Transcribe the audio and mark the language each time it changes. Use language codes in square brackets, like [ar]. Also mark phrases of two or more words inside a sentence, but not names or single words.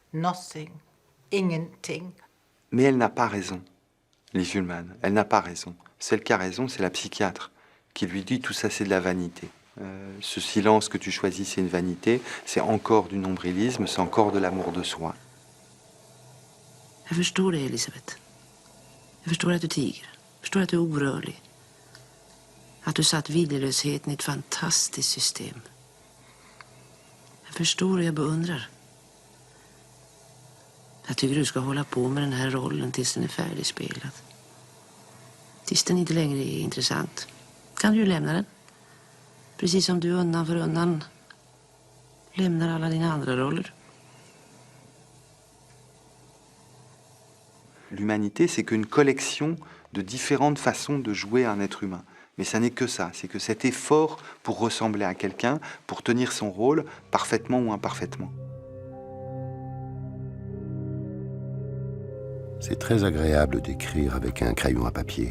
[fr] Mais elle n'a pas raison, Liv Ullmann. Elle n'a pas raison. Celle qui a raison, c'est la psychiatre, qui lui dit tout ça c'est de la vanité. Ce silence que tu choisis, c'est une vanité, c'est encore du nombrilisme, c'est encore de l'amour de soi. [sv] Jag förstår dig, Elisabeth. Jag förstår att du tiger. Jag förstår att du är orörlig. Att du satt viljelösheten i ett fantastiskt system. Jag förstår och jag beundrar. Jag tycker du ska hålla på med den här rollen tills den är färdigspelad. Tills den inte längre är intressant. Kan du ju lämna den. Precis som du undan för undan lämnar alla dina andra roller. [fr] L'humanité, c'est qu'une collection de différentes façons de jouer un être humain. Mais ça n'est que ça, c'est que cet effort pour ressembler à quelqu'un, pour tenir son rôle, parfaitement ou imparfaitement. C'est très agréable d'écrire avec un crayon à papier.